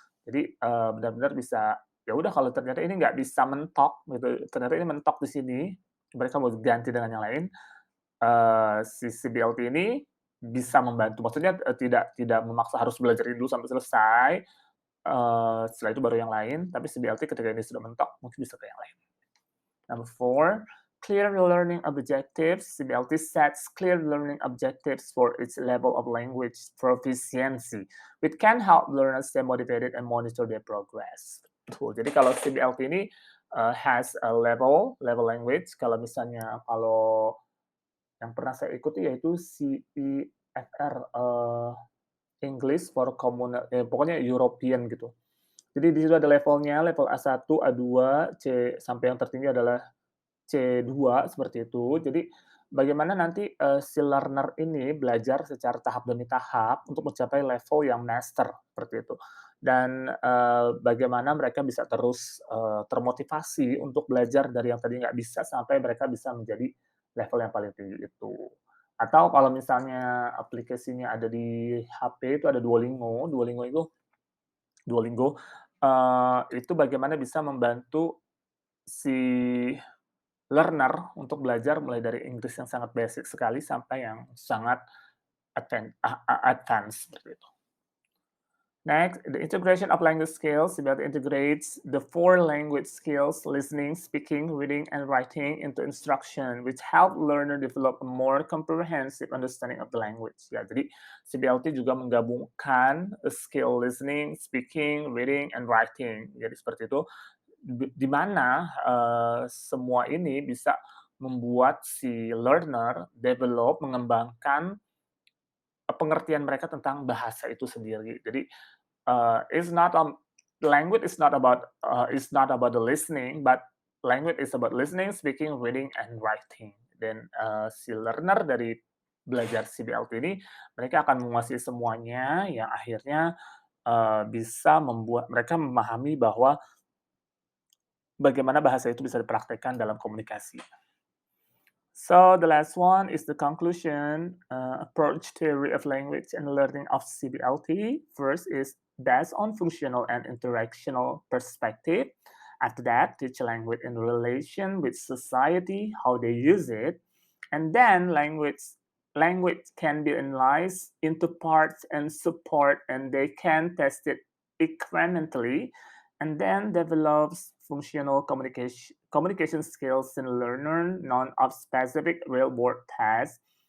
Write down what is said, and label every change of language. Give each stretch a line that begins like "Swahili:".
Indonesian: Jadi benar-benar bisa ya udah kalau ternyata ini nggak bisa mentok gitu, ternyata ini mentok di sini, mereka mau ganti dengan yang lain, si CBLT ini bisa membantu. Maksudnya tidak memaksa harus belajar ini dulu sampai selesai, setelah itu baru yang lain, tapi CBLT ketika ini sudah mentok, mungkin bisa ke yang lain.
English: Number 4, clear learning objectives. CBLT sets clear learning objectives for its level of language proficiency, which can help learners stay motivated and monitor their progress.
Indonesian: Tuh, jadi kalau CBLT ini
English: has a level language,
Indonesian: kalau misalnya kalau yang pernah saya ikuti yaitu CEFR, English for pokoknya European gitu. Jadi di situ ada levelnya, level A1, A2, C sampai yang tertinggi adalah C2 seperti itu. Jadi bagaimana nanti si learner ini belajar secara tahap demi tahap untuk mencapai level yang master seperti itu. Dan bagaimana mereka bisa terus termotivasi untuk belajar dari yang tadi nggak bisa sampai mereka bisa menjadi level yang paling tinggi itu. Atau kalau misalnya aplikasinya ada di HP itu ada Duolingo. Duolingo itu bagaimana bisa membantu si learner untuk belajar mulai dari Inggris yang sangat basic sekali sampai yang sangat advance seperti itu.
English: Next, the integration of language skills that integrates the 4 language skills, listening, speaking, reading, and writing into instruction, which help learner develop a more comprehensive understanding of the language.
Indonesian: Ya, jadi CBLT juga menggabungkan skill listening, speaking, reading, and writing. Jadi seperti itu, di mana semua ini bisa membuat si learner mengembangkan pengertian mereka tentang bahasa itu sendiri.
English: Jadi, it's not language is not about the listening, but language is about listening, speaking, reading, and writing.
Indonesian: Dan si learner dari belajar CBLT ini mereka akan menguasai semuanya yang akhirnya bisa membuat mereka memahami bahwa bagaimana bahasa itu bisa dipraktekkan dalam komunikasi.
English: So the last one is the conclusion approach theory of language and learning of CBLT. First is based on functional and interactional perspective. After that, teach language in relation with society, how they use it, and then language can be analyzed into parts and support, and they can test it incrementally, and then develops functional communication skills in learner known of specific real-world tasks.